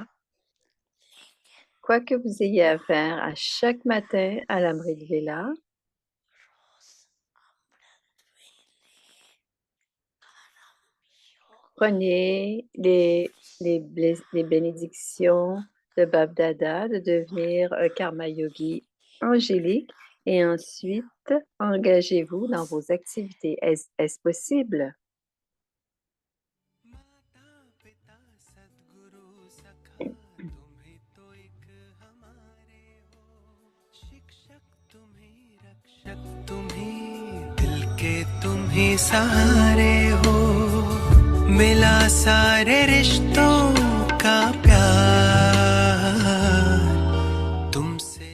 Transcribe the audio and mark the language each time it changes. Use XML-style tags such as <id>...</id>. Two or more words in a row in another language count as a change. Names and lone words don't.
<fr>Quoi que vous ayez à faire à chaque matin à la mairie de Vela, prenez les bénédictions de Bab Dada de devenir un karma yogi angélique et ensuite engagez-vous dans vos activités. Est-ce possible?</fr> <hi>दिल के तुम ही सहारे हो, मिला सारे रिश्तों का प्यार तुमसे।</hi>